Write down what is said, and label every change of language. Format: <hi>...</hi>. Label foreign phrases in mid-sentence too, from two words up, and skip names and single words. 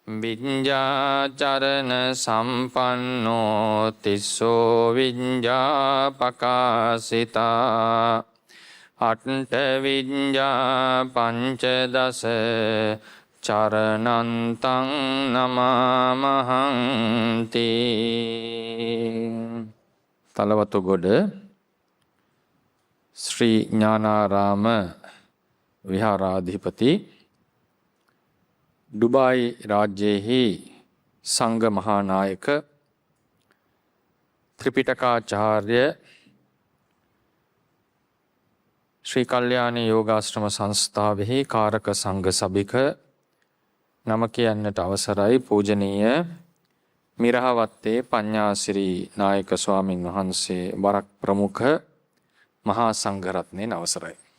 <pi>විඤ්ඤාචරණ සම්පන්නෝ තිස්සෝ විඤ්ඤා පකාසිතා අට්ඨ විඤ්ඤා පංචදස චරණන්තං නමාමහංති.</pi> <si>තලවතුගොඩ ශ්‍රී ඥානාරාම විහාරාධිපති ඩුබායි රාජ්‍යයෙහි සංඝ මහානායක ත්‍රිපිටකාචාර්ය ශ්‍රී කල්යාණ යෝගාශ්‍රම සංස්ථාවෙහි කාරක සංඝ සභික නම කියන්නට අවසරයි පූජනීය මිරහවත්තේ පඤ්ඤාසිරි නායක ස්වාමින් වහන්සේ වරක් ප්‍රමුඛ මහා සංඝරත්නයේ අවසරයි.</si>